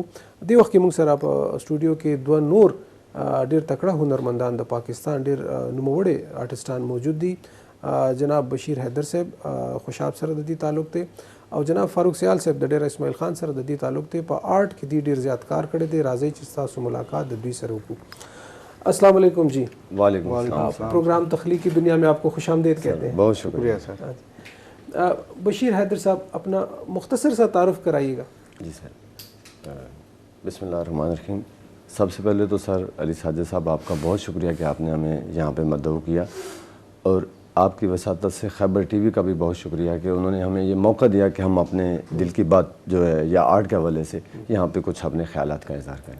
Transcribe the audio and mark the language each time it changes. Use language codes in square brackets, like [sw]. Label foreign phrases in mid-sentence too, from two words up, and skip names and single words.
[ps] دې وخت کې موږ سره په سټوډیو کې دوه نور ډېر تکړه هنرمندان د پاکستان ډېر نوموړي آرټسټان موجود دي. جناب بشیر حیدر صاحب خوشاب سره د دې تعلق دی, او جناب فاروق سیال صاحب د ډېر اسماعیل خان سره د دې تعلق دی. په آرټ کې دی ډېر زیات کار کړی دی. راځئ چې ستاسو ملاقات د دوی سره وکړو. [ur] السلام علیکم جی. وعلیکم السلام. پروگرام تخلیقی دنیا میں آپ کو خوش آمدید کہتے ہیں. بہت شکریہ سر. بشیر حیدر صاحب اپنا مختصر سا تعارف کرائیے گا. جی سر, [ar] بسم اللہ الرحمن الرحیم. [ur] سب سے پہلے تو سر علی ساجد صاحب آپ کا بہت شکریہ کہ آپ نے ہمیں یہاں پہ مدعو کیا, اور آپ کی وساطت سے خیبر ٹی وی کا بھی بہت شکریہ کہ انہوں نے ہمیں یہ موقع دیا کہ ہم اپنے دل کی بات جو ہے یا آرٹ کے حوالے سے یہاں پہ کچھ اپنے خیالات کا اظہار کریں.